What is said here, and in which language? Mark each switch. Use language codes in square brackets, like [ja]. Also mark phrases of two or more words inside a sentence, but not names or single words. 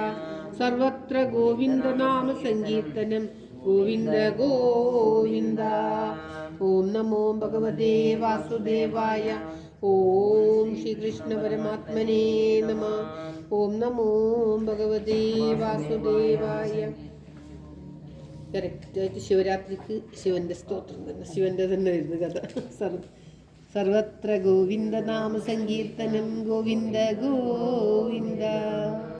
[sa] सर्वत्र गोविन्दनाम संकीर्तनं गोविन्द गोविन्द. ओम नमो भगवते वासुदेवाय. ओम श्रीकृष्ण परमात्मने नमः. ओम नमो ഭഗവതേ വാസുദേവായ. [ml] കറക്റ്റായിട്ട് ശിവരാത്രിക്ക് ശിവന്റെ സ്തോത്രം തന്നെ, ശിവന്റെ തന്നെ വരുന്ന കഥ. [sa] സർവത്ര ഗോവിന്ദ നാമ സങ്കീർത്തനം ഗോവിന്ദ ഗോവിന്ദ.